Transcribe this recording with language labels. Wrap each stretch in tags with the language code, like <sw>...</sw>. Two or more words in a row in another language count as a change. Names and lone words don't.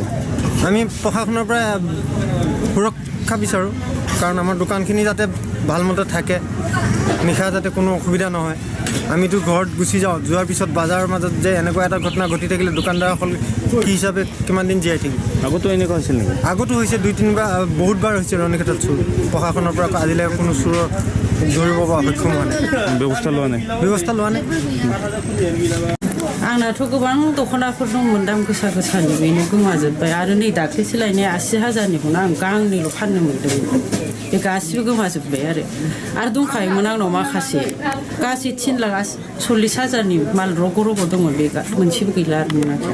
<as>আমি প্ৰশাসনৰ পৰা সুৰক্ষা বিচাৰোঁ কাৰণ আমাৰ দোকানখিনি যাতে ভালমতে থাকে নিশা যাতে কোনো অসুবিধা নহয় আমিতো ঘৰত গুচি যাওঁ যোৱাৰ পিছত বাজাৰৰ মাজত যে এনেকুৱা এটা ঘটনা ঘটি থাকিলে দোকানদাৰসকল কি হিচাপে কিমান দিন জীয়াই থাকিব আগতো এনেকুৱা হৈছিল নেকি আগতো হৈছে 2-3বাৰ বহুতবাৰ হৈছে ৰণীখাটাত চুৰ প্ৰশাসনৰ পৰা আজিলৈকে কোনো চুৰৰ ধৰিব পৰা সক্ষম হোৱা নাই ব্যৱস্থা লোৱা নাই</as> <brx>आंनाथ' गोबां दख'नाफोर दंमोन दाम गोसा गोसानि बेनो गोमाजोब्बाय आरो नै दाख्लैसो लायनाय 80,000निखौनो आं गांनैल' फाननो मोन्दोंमोन बे गासिबो गोमाजोब्बाय आरो दंखायोमोन आंनाव माखासे गासै 3,40,000नि माल रग' रग' दंमोन बे मोनसेबो गैला आरो मोनाखै</brx>